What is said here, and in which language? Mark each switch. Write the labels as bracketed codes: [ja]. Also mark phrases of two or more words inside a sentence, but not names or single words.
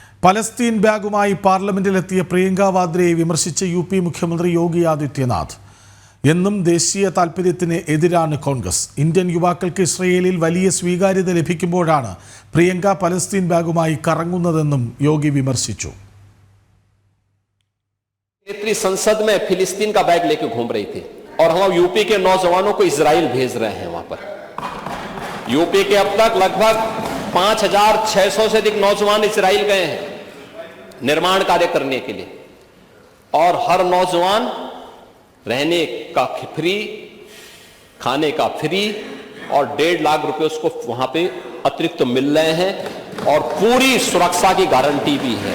[ml] പലസ്തീൻ ബാഗുമായി പാർലമെന്റിലെത്തിയ പ്രിയങ്ക വാദ്രയെ വിമർശിച്ച യു.പി. മുഖ്യമന്ത്രി യോഗി ആദിത്യനാഥ്. എന്നും ദേശീയ താൽപര്യത്തിന് എതിരാണ് കോൺഗ്രസ്. ഇന്ത്യൻ യുവാക്കൾക്ക് ഇസ്രയേലിൽ വലിയ സ്വീകാര്യത ലഭിക്കുമ്പോഴാണ് പ്രിയങ്ക പലസ്തീൻ ബാഗുമായി കറങ്ങുന്നതെന്നും യോഗി വിമർശിച്ചു. [hi] संसद में फिलिस्तीन का बैग लेके घूम रही थी और हम यूपी के नौजवानों को इजराइल भेज रहे हैं। वहां पर यूपी के अब तक लगभग 5,600 से अधिक नौजवान इजराइल गए हैं निर्माण कार्य करने के लिए, और हर नौजवान रहने का फ्री, खाने का फ्री और 1.5 लाख रुपए उसको वहां पे अतिरिक्त मिल रहे हैं और पूरी सुरक्षा की गारंटी भी है।